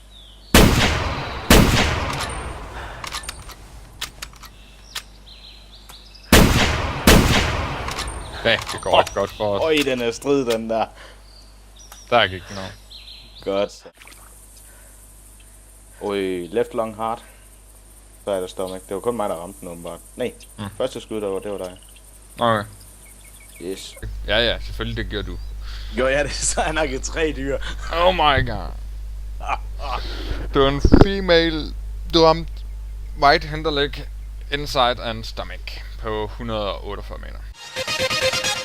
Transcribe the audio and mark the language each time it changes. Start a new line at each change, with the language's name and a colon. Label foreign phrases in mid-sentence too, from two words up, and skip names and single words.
Danish: Ja, det går ikke godt for os. Øj, den er strid, den der. Der gik den over. Godt. Øj,
English: left long hard.
Danish: Så er der stomach. Det var kun mig, der ramte den åbenbart. Nej, første skud, det var dig. Okay. Yes. Ja, selvfølgelig, det gør du. Jo, ja, det er så han har givet 3 dyr.
English: Oh my god.
Danish: Du er en female. Du ramte
English: right hinder leg, inside and stomach
Danish: på 148 meter.